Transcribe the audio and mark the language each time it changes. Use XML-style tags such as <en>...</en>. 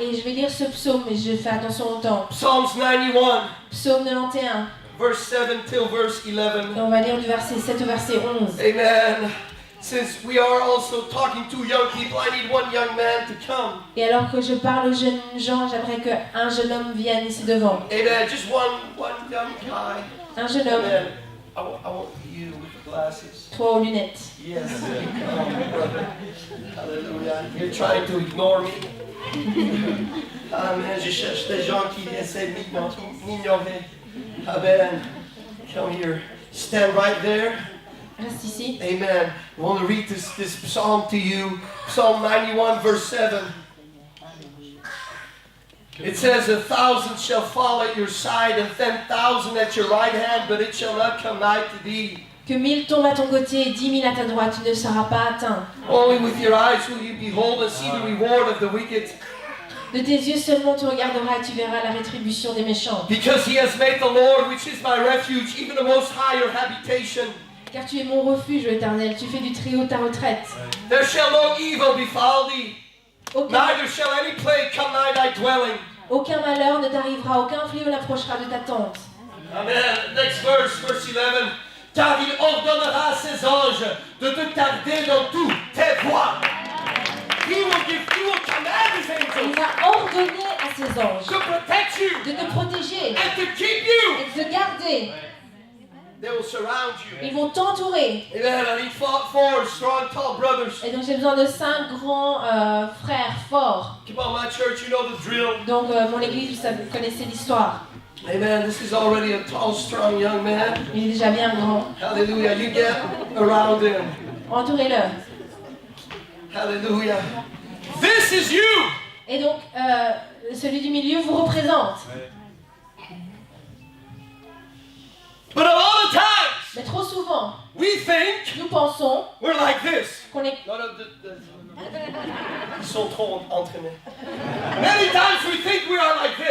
<fr>Et je vais lire ce psaume, mais je fais attention au temps.</fr> <en>Psalms 91,</en> <fr>Psaume 91.</fr> <en>verse 7 till verse 11.</en> <fr>Et on va lire du verset 7 au verset 11. Amen.</fr> <en>Since we are also talking to young people, I need one young man to come.</en> <fr>Et alors que je parle aux jeunes gens, j'aimerais qu'un jeune homme vienne ici devant.</fr> <en>Amen. Just one young guy.</en> <fr>Un jeune homme, Amen.</fr> <en>I want you with the glasses.</en> <fr>toi aux lunettes.</fr> <en>Yes. Come, brother. Hallelujah. You're trying to ignore me. Amen.</en> <fr>Je cherche des gens qui essaient de m'ignorer.</fr> <en>Amen. Come here. Stand right there.</en> <fr>Reste ici. Amen.</fr> <en>I want to read this psalm to you. Psalm 91, verse 7. It says, 1,000 shall fall at your side and 10,000 at your right hand, but it shall not come nigh to thee.</en> <fr>Que 1000 tombent à ton côté et 10 000 à ta droite, tu ne seras pas atteint.</fr> <en>Only with your eyes will you behold and see the reward of the wicked.</en> <fr>De tes yeux seulement tu regarderas et tu verras la rétribution des méchants.</fr> <en>Because he has made the Lord, which is my refuge, even the Most High, your habitation.</en> <fr>Car tu es mon refuge, ô Éternel, tu fais du Très-Haut ta retraite.</fr> <en>There shall no evil befall thee,</en> <fr>Aucun</fr> <en>neither shall any plague come nigh thy dwelling.</en> <fr>malheur ne t'arrivera, aucun fléau n'approchera de ta tente.</fr> <en>Amen. Next verse, verse 11.</en> <fr>Car il ordonnera à ses anges de te garder dans toutes tes voies.</fr> <en>He will command his</en> <fr>Il</fr> <en>angels</en> <fr>va ordonner à ses anges</fr> <en>to protect you</en> <fr>de te protéger</fr> <en>and to keep you.</en> <fr>et de te garder.</fr> <en>They will surround you.</en> <fr>Ils vont t'entourer. Amen.</fr> <en>I need four strong, tall brothers.</en> <fr>Et donc j'ai besoin de 5 grands frères forts.</fr> <en>Come on, my church, you know the drill.</en> <fr>Donc mon église, vous connaissez l'histoire. Amen.</fr> <en>This is already a tall, strong young man.</en> <fr>Il est déjà bien grand.</fr> <en>Hallelujah. You get around him.</en> <fr>Entourez-le.</fr> <en>Hallelujah. This is you.</en> <fr>Et donc celui du milieu vous représente.</fr> <en>But of all the times,</en> <fr>Mais trop souvent,</fr> <en>we think</en> <fr>nous pensons</fr> <en>we're like this.</en> <fr>qu'on est... No, Ils sont trop entraînés.</fr> <en>Many times we think we are like</en>